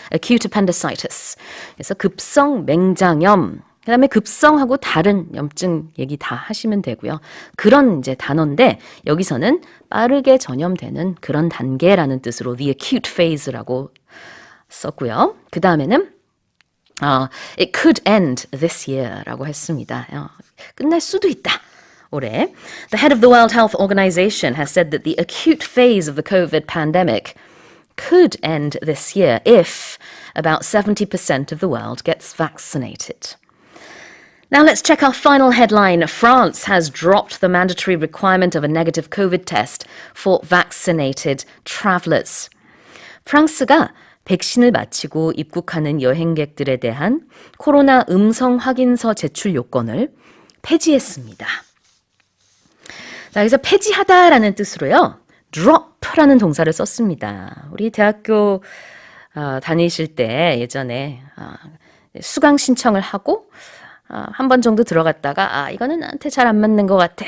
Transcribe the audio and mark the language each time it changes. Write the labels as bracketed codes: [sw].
[en] acute appendicitis. [ko] 그래서 급성 맹장염, 그 다음에 급성하고 다른 염증 얘기 다 하시면 되고요. 그런 이제 단어인데 여기서는 빠르게 전염되는 그런 단계라는 뜻으로 the acute phase라고 썼고요. 그 다음에는 [en] it could end this year라고 했습니다. [ko] 끝날 수도 있다. 올해. [en] The head of the World Health Organization has said that the acute phase of the COVID pandemic could end this year if about 70% of the world gets vaccinated. Now let's check our final headline. France has dropped the mandatory requirement of a negative COVID test for vaccinated travelers. [ko] 프랑스가 백신을 맞히고 입국하는 여행객들에 대한 코로나 음성 확인서 제출 요건을 폐지했습니다. 자, 여기서 폐지하다라는 뜻으로요. drop라는 동사를 썼습니다. 우리 대학교 다니실 때 예전에 수강 신청을 하고 한 번 정도 들어갔다가 이거는 나한테 잘 안 맞는 것 같아.